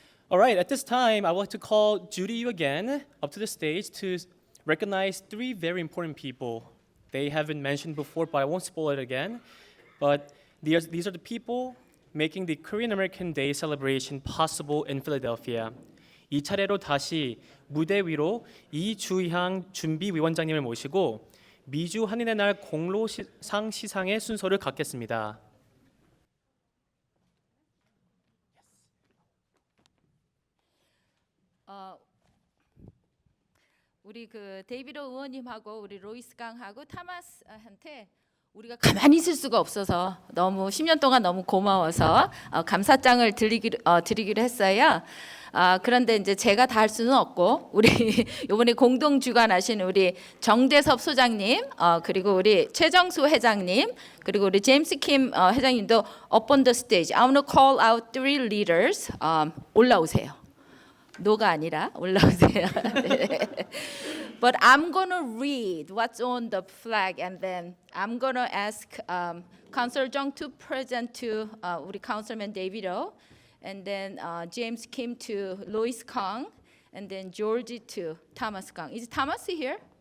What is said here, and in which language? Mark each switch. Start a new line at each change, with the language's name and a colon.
English: All right, at this time, I would like to call Judy Yu again up to the stage to recognize three very important people. They have been mentioned before, but I won't spoil it again. But these are the people making the Korean American Day celebration possible in Philadelphia.
Korean: 이 차례로 다시 무대 위로 이주향 준비위원장님을 모시고 미주 한인의 날 공로상 시상의 순서를 갖겠습니다. 우리 그 데이비드 의원님하고 우리 로이스 강하고 타마스한테 우리가 가만히 있을 수가 없어서 너무 10년 동안 너무 고마워서 감사장을 드리기로 했어요. 그런데 이제 제가 다 할 수는 없고 우리 이번에 공동 주관하신 우리 정대섭 소장님, 그리고 우리 최정수 회장님, 그리고 우리 제임스 킴 회장님도
English: up on the stage. I want to call out three leaders.
Korean: 올라오세요. 노가 아니라 올라오세요.
English: But I'm gonna read what's on the flag, and then I'm gonna ask Councilor Jung to present to
Korean: 우리
English: Councilman David O, and then James Kim to Lois Kang, and then Georgie to Thomas Kang. Is Thomas here?